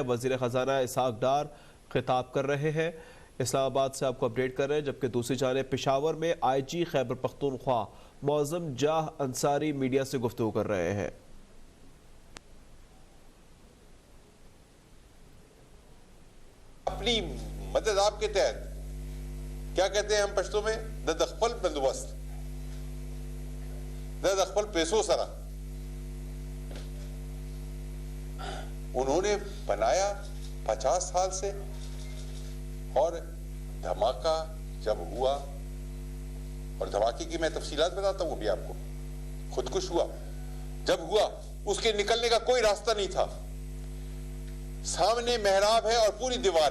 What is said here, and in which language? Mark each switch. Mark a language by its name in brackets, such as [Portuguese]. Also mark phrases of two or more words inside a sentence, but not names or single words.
[Urdu] وزیر خزانہ اسحاق ڈار خطاب کر رہے ہیں۔ اسلام آباد سے آپ کو اپڈیٹ کر رہے ہیں، جبکہ دوسری جانب پشاور میں آئی جی خیبر پختونخوا معظم جاہ انصاری میڈیا سے گفتگو کر رہے ہیں۔ اپنی مدد آپ کے تحت، کیا کہتے ہیں ہم پشتو میں، [Pashto] دخپل بندوبست، دخپل پیسو سرا [Urdu] انہوں نے بنایا 50 سال سے، اور دھماکہ جب ہوا، اور دھماکے کی میں تفصیلات بتاتا ہوں ابھی آپ کو، خودکش ہوا، جب ہوا اس کے نکلنے کا کوئی راستہ نہیں تھا، سامنے محراب ہے اور پوری دیوار